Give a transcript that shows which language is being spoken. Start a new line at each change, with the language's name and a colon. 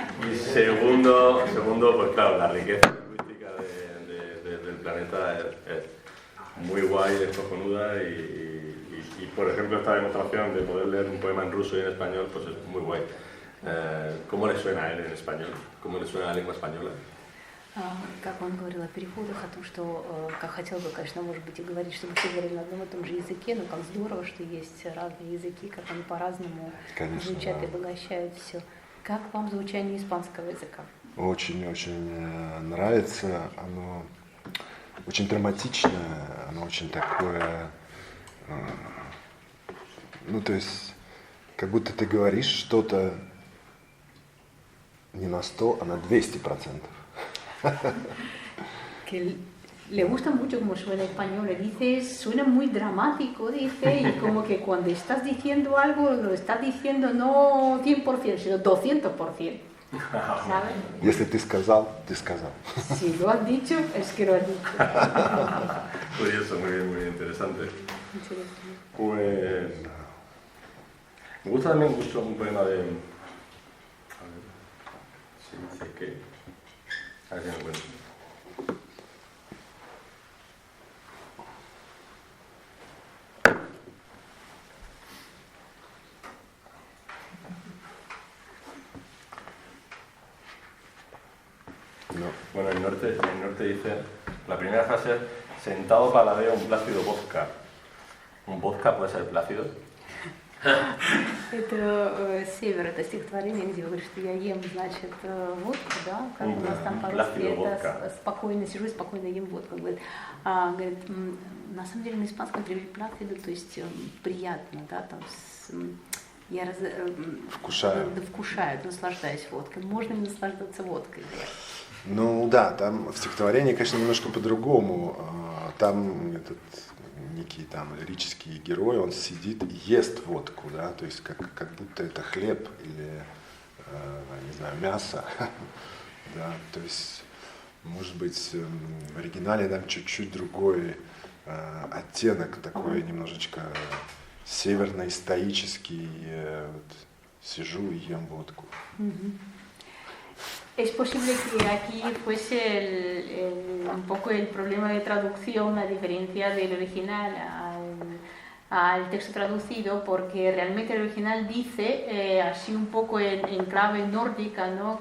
Spanish: Y segundo, pues claro, la riqueza lingüística del planeta es muy guay, es cojonuda y por ejemplo esta demostración de poder leer un poema en ruso y en español pues es muy guay. ¿Cómo le suena a él en español? ¿Cómo le suena a la lengua española?
Russian: Как он говорил о переходах, о том, что как хотел бы, конечно, может быть, и говорить, чтобы все говорили на одном и том же языке, но как здорово, что есть разные языки, как они по-разному звучат и обогащают все. Как вам звучание испанского языка? Очень-очень нравится, оно очень драматичное, оно очень такое, ну то есть, как будто ты говоришь что-то не на 100, а на 200%.
Spanish: Que le gusta mucho como suena español, le dice, suena muy dramático, dice, y como que cuando estás diciendo algo, lo estás diciendo no 100%, sino 200%. ¿Sabes?
Russian: Если ты сказал, ты сказал.
Spanish: Si lo has dicho, es que lo has dicho. Curioso, muy interesante. Pues me gusta también mucho un poema de... A ver, se dice que... A ver si me encuentro. No. Bueno, el norte dice, la primera frase es, sentado paladeo un plácido vodka. ¿Un vodka puede ser plácido?
Russian: Это Север, это стихотворение, где говорит, что я ем, значит, водку, да, как у нас там по-русски, это спокойно сижу и спокойно ем водку. Говорит, на самом деле на испанском говорит пlácido, то есть приятно, да, там я вкушаю, наслаждаюсь водкой. Можно ли наслаждаться водкой? Ну да, там в стихотворении, конечно, немножко по-другому. Там этот некий там лирический герой, он сидит и ест водку, да, то есть как будто это хлеб или, не знаю, мясо, да, то есть, может быть, в оригинале там чуть-чуть другой оттенок, такой немножечко северно-стоический, вот, siju y ем водку.
Spanish: Es posible que aquí fuese un poco el problema de traducción, la diferencia del original al texto traducido, porque realmente el original dice, así un poco en clave nórdica, ¿no?